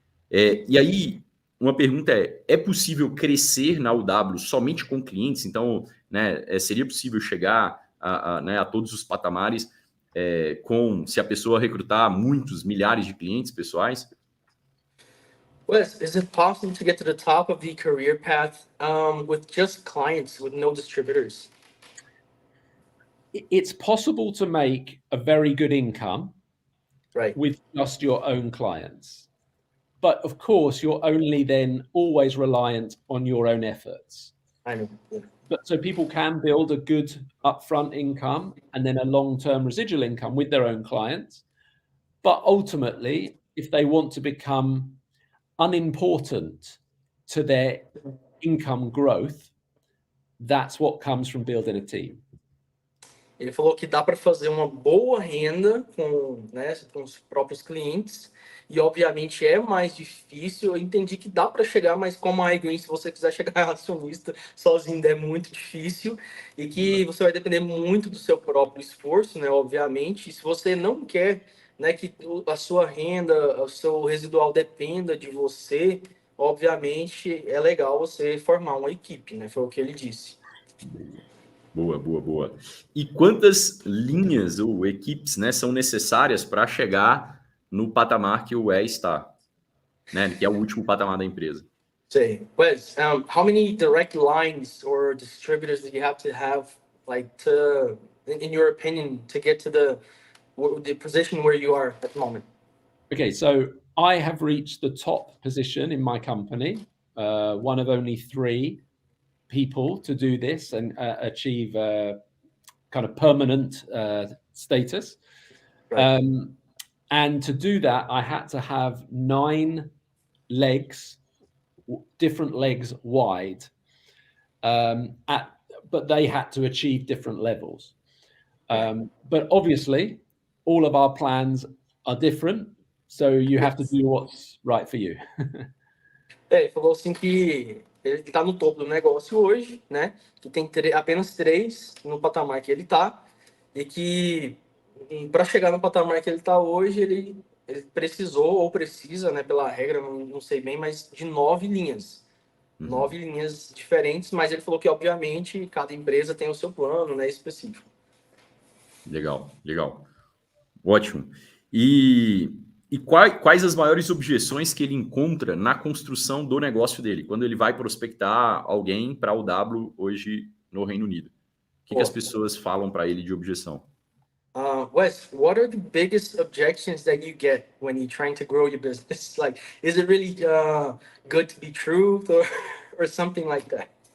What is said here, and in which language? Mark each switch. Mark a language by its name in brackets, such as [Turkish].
[Portuguese] E aí, uma pergunta é possível crescer na UW somente com clientes? Então, né, seria possível chegar a todos os patamares se a pessoa recrutar muitos, milhares de clientes pessoais? [English] Wes, is it possible to get to the top of the career path with just clients, with no distributors? It's possible to make a very good income with just your own clients. But of course, you're only then always reliant on your own efforts. I know. But so people can build a good upfront income and then a long-term residual income with their own clients. But ultimately, if they want to become unimportant to their income growth, that's what comes from building a team. [Portuguese] Ele falou que dá para fazer uma boa renda com, né, com os próprios clientes e, obviamente, é mais difícil. Eu entendi que dá para chegar, mas como a iGreen, se você quiser chegar acionista sozinho, é muito difícil e que você vai depender muito do seu próprio esforço, né, obviamente. E se você não quer, né, que a sua renda, o seu residual dependa de você, obviamente, é legal você formar uma equipe, né, foi o que ele disse. Boa. E quantas linhas ou equipes, né, são necessárias para chegar no patamar que o está, né, que é o último patamar da empresa? [English] Say, Wes, how many direct lines or distributors do you have, like, in your opinion, to get to the position where you are at the moment? Okay, so I have reached the top position in my company, one of only 3 people to do this and achieve kind of permanent status. Right. And to do that, I had to have 9 legs, different legs wide, but they had to achieve different levels. But obviously, all of our plans are different, so you have to do what's right for you. [Portuguese] Ele falou assim que ele está no topo do negócio hoje, né? Que tem apenas 3 no patamar que ele está e que para chegar no patamar que ele está hoje, ele precisou ou precisa, né? Pela regra, não sei bem, mas de 9 linhas. 9 linhas diferentes, mas ele falou que, obviamente, cada empresa tem o seu plano, né, específico. Legal. Ótimo. E quais as maiores objeções que ele encontra na construção do negócio dele, quando ele vai prospectar alguém para o W hoje no Reino Unido? O que as pessoas falam para ele de objeção? [English] Wes, what are the biggest objections that you get when you're trying to grow your business? Like, is it really good to be true or something like that?